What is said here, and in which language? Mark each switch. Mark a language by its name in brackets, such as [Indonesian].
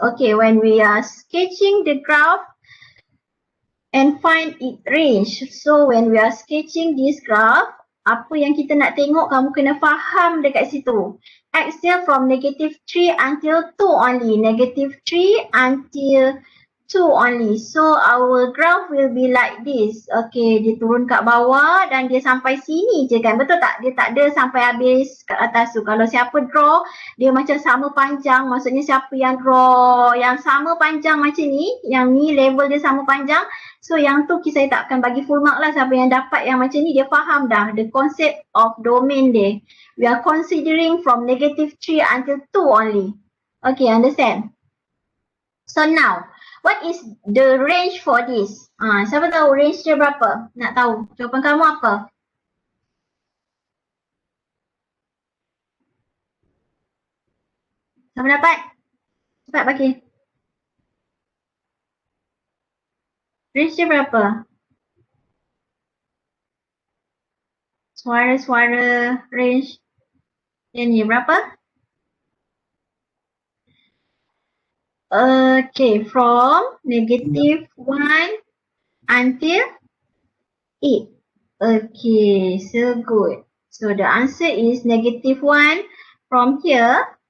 [English] Okay, when we are sketching the graph and find its range. So when we are sketching this graph, [Malay] apa yang kita nak tengok kamu kena faham dekat situ. [English] X dia from negative 3 until 2 only. Negative 3 until 2 only. So our graph will be like this. [Malay] Okay, dia turun kat bawah dan dia sampai sini je kan. Betul tak? Dia tak ada sampai habis kat atas tu. Kalau siapa draw, dia macam sama panjang. Maksudnya siapa yang draw yang sama panjang macam ni, yang ni level dia sama panjang. So yang tu saya tak akan bagi full mark lah. Siapa yang dapat yang macam ni, dia faham dah [English] the concept of domain [Malay] dia. [English] We are considering from negative 3 until 2 only. Okay, understand? So now, what is the range for this? [Malay] Siapa tahu range dia berapa? Nak tahu. Jawapan kamu apa? Siapa dapat? Cepat bagi. Range dia berapa? Suara-suara range yang ni berapa? [English] Okay, from negative 1 until 8. Okay, so good. So the answer is negative 1 from here.